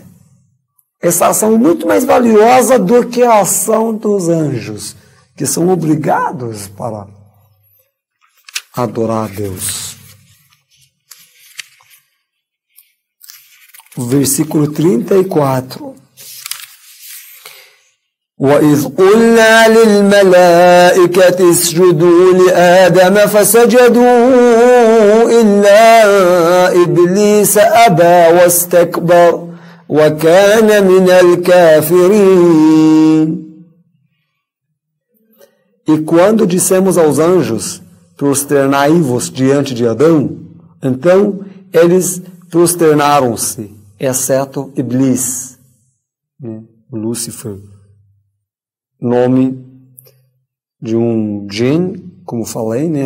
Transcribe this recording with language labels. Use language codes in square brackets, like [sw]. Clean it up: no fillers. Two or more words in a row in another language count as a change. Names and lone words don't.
[pt] Essa ação é muito mais valiosa do que a ação dos anjos, que são obrigados para adorar a Deus. O versículo 34. [ar] وَإِذْ قُلْنَا لِلْمَلَائِكَةِ اسْجُدُوا لِآدَمَ فَسَجَدُوا إِلَّا إِبْلِيسَ أَبَى وَاسْتَكْبَرَ وَكَانَ مِنَ الْكَافِرِينَ. [pt] E quando dissemos aos anjos, prosternai-vos diante de Adão, então eles prosternaram-se, exceto Iblis, né? Lúcifer, nome de um jinn, como falei, né?